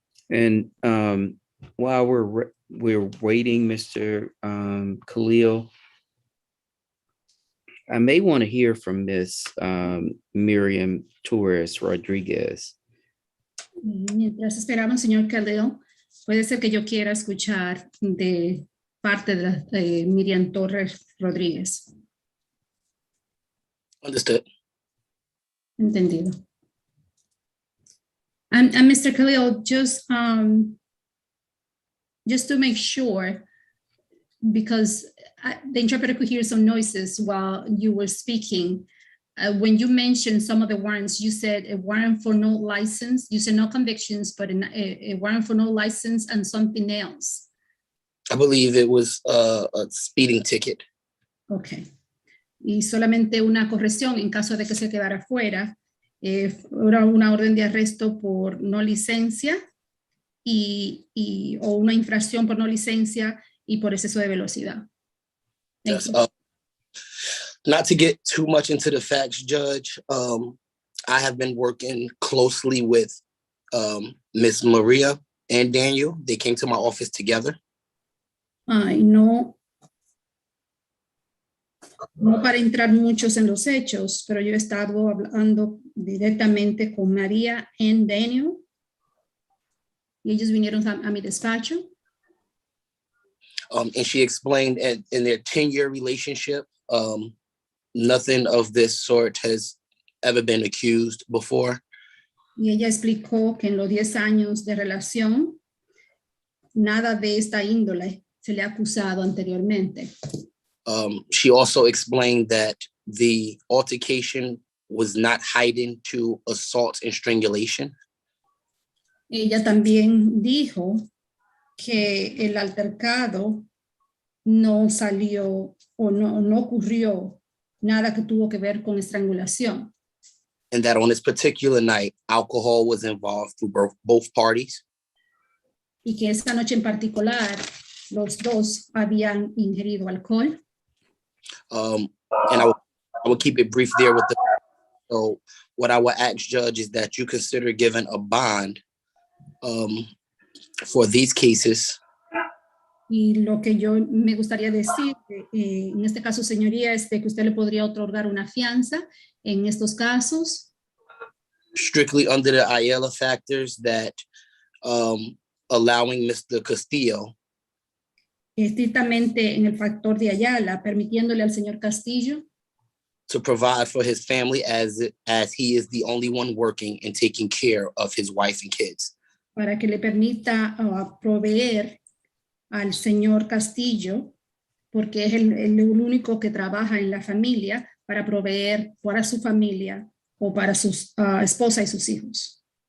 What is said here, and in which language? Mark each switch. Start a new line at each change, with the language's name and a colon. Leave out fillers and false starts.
English: And while we're waiting, Mr. Khalil, I may want to hear from Miss Miriam Torres Rodriguez.
Spanish: Mientras esperamos, señor Khalil, puede ser que yo quiera escuchar de parte de Miriam Torres Rodríguez.
English: Understood.
Spanish: Entendido.
English: And Mr. Khalil, just to make sure, because the interpreter could hear some noises while you were speaking, when you mentioned some of the warrants, you said a warrant for no license. You said no convictions, but a warrant for no license and something else. I believe it was a speeding ticket. Okay.
Spanish: Y solamente una corrección en caso de que se quedara fuera. Era una orden de arresto por no licencia o una infracción por no licencia y por exceso de velocidad.
English: Thank Yes. you. Not to get too much into the facts, Judge, I have been working closely with Miss Maria and Daniel. They came to my office together.
Spanish: Ay, no para entrar muchos en los hechos, pero yo he estado hablando directamente con María y Daniel. Y ellos vinieron a mi despacho.
English: And she explained in their 10-year relationship, nothing of this sort has ever been accused before.
Spanish: Y ella explicó que en los 10 años de relación, nada de esta índole se le ha acusado anteriormente.
English: She also explained that the altercation was not heightened to assault and strangulation.
Spanish: Ella también dijo que el altercado no salió o no ocurrió nada que tuvo que ver con estrangulación.
English: And that on this particular night, alcohol was involved through both parties.
Spanish: Y que esa noche en particular, los dos habían ingerido alcohol.
English: And I would keep it brief there with the, so what I would ask Judge is that you consider giving a bond for these cases.
Spanish: Y lo que yo me gustaría decir, en este caso, señoría, es de que usted le podría otorgar una fianza en estos casos.
English: Strictly under the Ayala factors that allowing Mr. Castillo
Spanish: Estrictamente en el factor de Ayala, permitiéndole al señor Castillo
English: to provide for his family as he is the only one working and taking care of his wife and kids.
Spanish: para que le permita proveer al señor Castillo, porque es el único que trabaja en la familia para proveer para su familia o para su esposa y sus hijos.